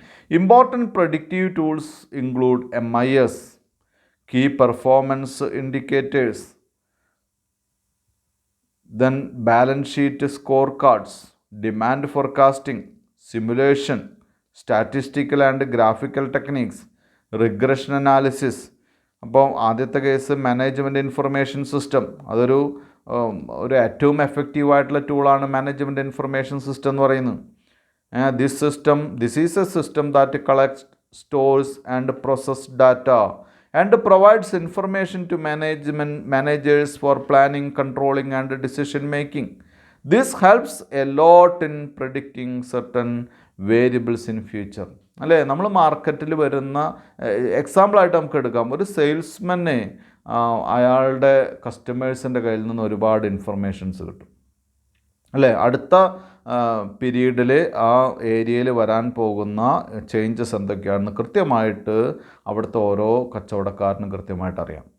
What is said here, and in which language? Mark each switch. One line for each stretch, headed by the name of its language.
English: Important predictive tools include MIS, key performance indicators, then balance sheet scorecards, demand forecasting, simulation, statistical and graphical techniques, regression analysis.
Malayalam: അപ്പോൾ ആദ്യത്തെ case management information system, അതൊരു ഏറ്റവും എഫക്റ്റീവായിട്ടുള്ള ടൂളാണ് management information system എന്ന് പറയുന്നത്.
English: This is a system that collects, stores and processes data and provides information to managers for planning, controlling and decision making. This helps a lot in predicting certain variables in future.
Malayalam: അല്ലേ, നമ്മൾ മാർക്കറ്റിൽ വരുന്ന എക്സാമ്പിളായിട്ട് നമുക്ക് എടുക്കാം. ഒരു സെയിൽസ്മാനെ അയാളുടെ കസ്റ്റമേഴ്സിൻ്റെ കയ്യിൽ നിന്ന് ഒരുപാട് ഇൻഫർമേഷൻസ് കിട്ടും അല്ലേ. അടുത്ത പീരീഡിൽ ആ ഏരിയയിൽ വരാൻ പോകുന്ന ചേഞ്ചസ് എന്തൊക്കെയാണെന്ന് കൃത്യമായിട്ട് അവിടുത്തെ ഓരോ കച്ചവടക്കാരനും കൃത്യമായിട്ട് അറിയാം.